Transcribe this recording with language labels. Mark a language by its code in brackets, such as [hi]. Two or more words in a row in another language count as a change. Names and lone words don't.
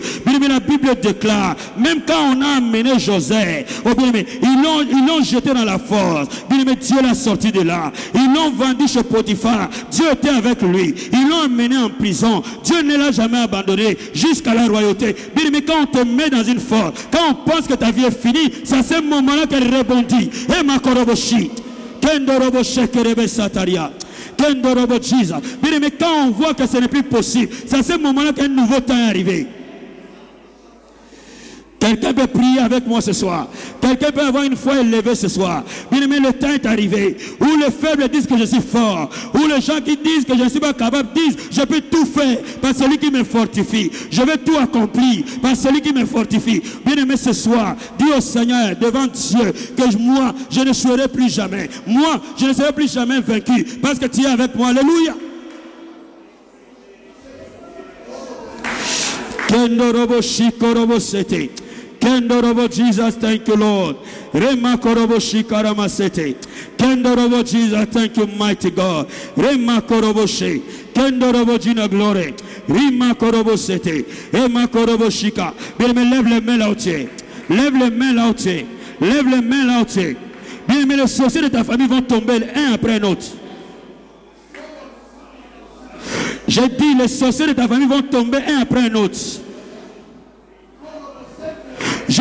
[fr] Bien aimé, la Bible déclare, même quand on a amené Joseph, oh bien aimé, ils l'ont jeté dans la force. Bien aimé, Dieu l'a sorti de là. Ils l'ont vendu chez Potiphar. Dieu était avec lui. Ils l'ont amené en prison. Dieu ne l'a jamais abandonné jusqu'à la royauté. Bien aimé, quand on te met dans une force, quand on pense que ta vie est finie, c'est à ce moment-là qu'elle rebondit. Et ma koroboshi, kendorobo shekerebe sataria, kendorobo Jesus. Bien aimé, quand on voit que ce n'est plus possible, c'est à ce moment-là qu'un nouveau temps est arrivé. Quelqu'un peut prier avec moi ce soir. Quelqu'un peut avoir une foi élevée ce soir. Bien aimé, le temps est arrivé où les faibles disent que je suis fort, où les gens qui disent que je ne suis pas capable disent je peux tout faire par celui qui me fortifie. Je vais tout accomplir par celui qui me fortifie. Bien aimé, ce soir, dis au Seigneur devant Dieu que moi, je ne serai plus jamais. Moi, je ne serai plus jamais vaincu parce que tu es avec moi. Alléluia. Kendorobo shikorobo sete. [en] Kendorobo Jesus, thank you, Lord. Rema korobo shikarama sete. Kendorobo Jesus, thank you, mighty God. Rema korobo she. Kendorobo Gina glory. Rima korobo sete. Rema korobo shika. [fr] Bien aimé, lève les mains là où tu es. Lève les mains là où tu es. Lève les mains là où tu es. Bien aimé, les sorciers de ta famille vont tomber un après l'autre. J'ai dit, les sorciers de ta famille vont tomber un après un autre.